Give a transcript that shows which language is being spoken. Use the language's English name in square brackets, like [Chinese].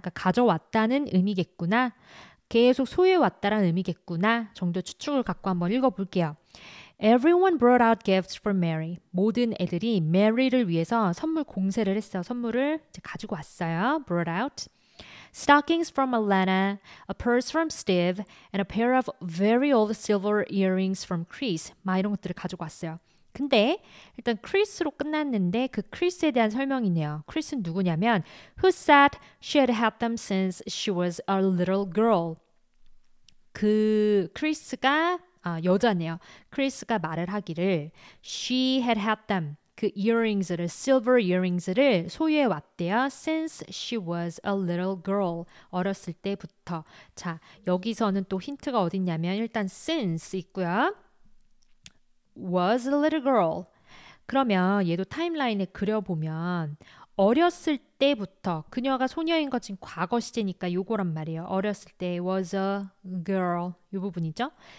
[Korean] 그러니까 가져왔다는 의미겠구나. 계속 소유해왔다라는 의미겠구나 정도 추측을 갖고 한번 읽어볼게요. [English] Everyone brought out gifts for Mary. [Korean] 모든 애들이 메리를 위해서 선물 공세를 했어요. 선물을 이제 가지고 왔어요. [English] brought out. Stockings from Alana, a purse from Steve, and a pair of very old silver earrings from Chris. [Korean] 막 이런 것들을 가지고 왔어요. 근데 일단 크리스로 끝났는데 그 크리스에 대한 설명이네요. 크리스는 누구냐면 [English] who said she had had them since she was a little girl. [Korean] 그 크리스가 여자네요. 크리스가 말을 하기를 [English] she had had them [Korean] 그 earrings를 silver earrings를 소유해 왔대요. [English] Since she was a little girl [Korean] 어렸을 때부터. 자 여기서는 또 힌트가 어딨냐면 일단 since 있고요. [English] was a little girl. [Korean] 그러면 얘도 타임라인에 그려보면 어렸을 때부터 그녀가 소녀인 것 지금 과거 시제니까 요거란 말이에요. 어렸을 때 [English] was a girl [Korean] 요 부분이죠.